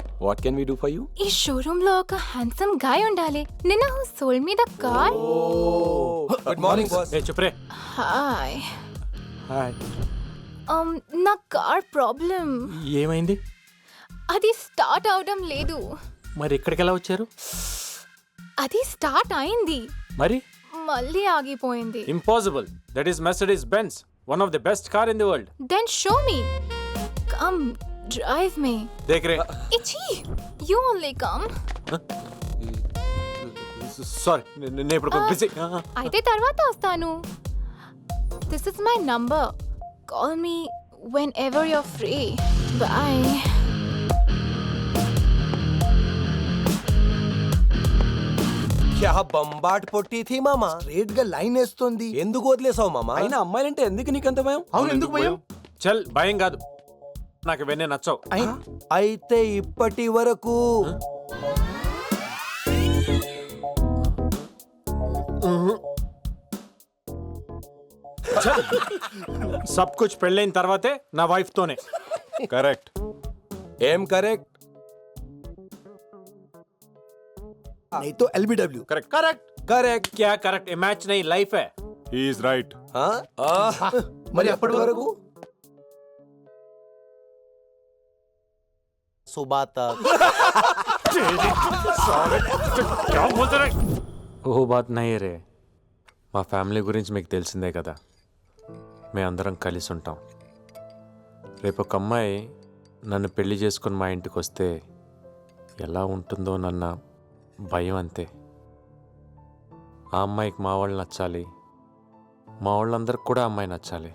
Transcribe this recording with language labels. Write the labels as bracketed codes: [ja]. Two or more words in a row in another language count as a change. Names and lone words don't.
[en] what can we do for you? [te] ఈ షోరూమ్ లో ఒక హ్యాండ్సమ్ గాయ్ ఉండాలి. నిన్న [en] who sold me the car. Good morning, boss. [te] ఏ చెప్పరే. హాయ్. హాయ్. నా కార్ ప్రాబ్లం. ఏమైంది? అది స్టార్ట్ అవడం లేదు. మరి ఇక్కడికి ఎలా వచ్చారు? అది స్టార్ట్ అయింది, మరి మళ్ళీ ఆగిపోయింది. ఇంపాసిబుల్. [en] That is Mercedes Benz, one of the best car in the world. Then show me. Come drive me. [hi] देख रे. [en] ఇచ్చి you only come. [te] సారీ, నేను ఇప్పుడు బిజీ. అయితే తర్వాత వస్తాను. [en] This is my number. Call me whenever you're free. Bye. [hi] क्या बंबाट పొట్టి थी మామా. [te] స్ట్రేట్ గా లైన్ వేస్తుంది. ఎందుకు వదిలేసావు మామా? అయినా అమ్మాయిలంటే ఎందుకు నీకంత భయం? అవును, ఎందుకు భయం? చల్, భయం కాదు, నాకు ఇవన్నీ నచ్చవు. అయితే ఇప్పటి వరకు [hi] सब कुछ [te] పెళ్ళైన తర్వాతే నా వైఫ్ తోనే. కరెక్ట్. ఏం కరెక్ట్? [hi] नहीं तो LBW. [en] Correct correct [te] కరెక్ట్. [hi] क्या करेक्ट? ये मैच नहीं, लाइफ है. [en] He is right. [te] మరి అప్పటి వరకు [hi] सुबह तक क्या बोलते रे? वो बात नहीं रे. [te] మా ఫ్యామిలీ గురించి మీకు తెలిసిందే కదా, మేము అందరం కలిసి ఉంటాం. రేపు ఒక అమ్మాయి నన్ను పెళ్లి చేసుకుని మా ఇంటికి వస్తే ఎలా ఉంటుందో నన్న భయం అంతే. ఆ అమ్మాయికి మా వాళ్ళు నచ్చాలి, మా వాళ్ళందరికి కూడా అమ్మాయి నచ్చాలి.